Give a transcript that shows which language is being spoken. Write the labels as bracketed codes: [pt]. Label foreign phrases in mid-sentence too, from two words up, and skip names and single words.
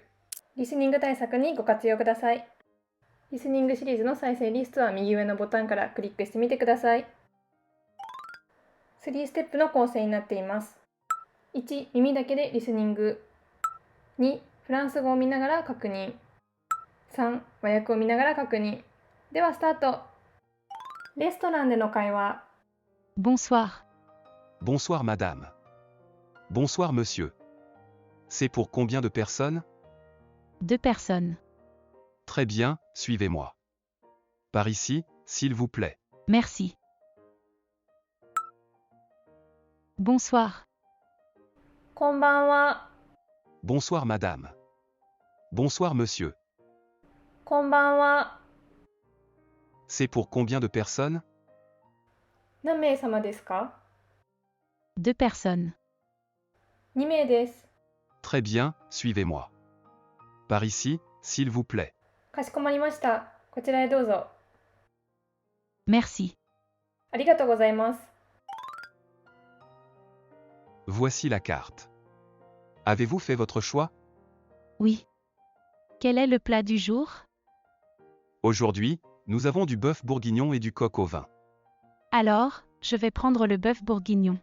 [ja] リスニング対策にご活用ください。リスニングシリーズの再生リストは右上のボタンからクリックしてみてください。3ステップの構成になっています。1、耳だけでリスニング。2、フランス語を見ながら確認。3、和訳を見ながら確認。ではスタート。レストランでの会話。 [fr] Bonsoir. Bonsoir madame. Bonsoir monsieur. C'est pour combien de personnes? 2 personnes. Très bien, suivez-moi. Par ici, s'il vous plaît. Merci. Bonsoir. [ja] こんばんは。 [fr] Bonsoir madame. Bonsoir monsieur. [ja] こんばんは。 [fr] C'est pour combien de personnes? [ja] 何名様ですか？ [fr] 2 personnes. [ja] 2名です。 [fr] Très bien, suivez-moi. Par ici, s'il vous plaît. [ja] かしこまりました。こちらへどうぞ。 [fr] Merci. [ja] ありがとうございます。 [fr] Voici la carte. Avez-vous fait votre choix? Oui. Quel est le plat du jour? Aujourd'hui, nous avons du bœuf bourguignon et du coq au vin. Alors, je vais prendre le bœuf bourguignon.